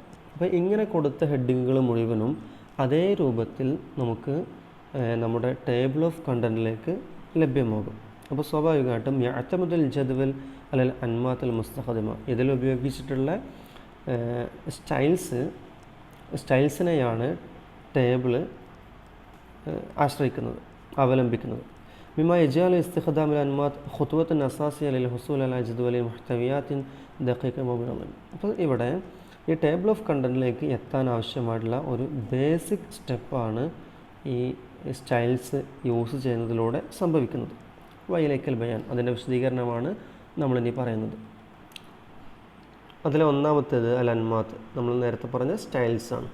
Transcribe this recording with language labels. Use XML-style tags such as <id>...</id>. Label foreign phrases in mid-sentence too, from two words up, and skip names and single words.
<ml>അപ്പോൾ ഇങ്ങനെ കൊടുത്ത ഹെഡിങ്ങുകൾ മുഴുവനും അതേ രൂപത്തിൽ നമുക്ക് നമ്മുടെ</ml> <en>table of content</en> <ml>ലഭ്യമാകും. അപ്പോൾ സ്വാഭാവികമായിട്ടും</ml> <ar>يعتمد الجدول على الأنماط المستخدمة,</ar> <ml>ഇതിൽ ഉപയോഗിച്ചിട്ടുള്ള സ്റ്റൈൽസിനെയാണ് ടേബിള് ആശ്രയിക്കുന്നത്, അവലംബിക്കുന്നത്.</ml> <ar>مما يجعل استخدام الأنماط خطوة أساسية للحصول على جدول محتويات دقيقة ومنظمة.</ar> <ml>അപ്പോൾ ഇവിടെ ഈ</ml> <en>table of content</en> <ml>എത്താൻ ആവശ്യമായിട്ടുള്ള ഒരു</ml> <en>basic step</en> <ml>ഈ</ml> <en>styles use</en> <ml>ചെയ്യുന്നതിലൂടെ സംഭവിക്കുന്നത്.</ml> <ar>وإليك البيان,</ar> <ml>അതിൻ്റെ വിശദീകരണമാണ് നമ്മളിനി പറയുന്നത്. അതിലെ ഒന്നാമത്തേത്</ml> <ar>الأنماط,</ar> <ml>നമ്മൾ നേരത്തെ പറഞ്ഞ സ്റ്റൈൽസ് ആണ്.</ml>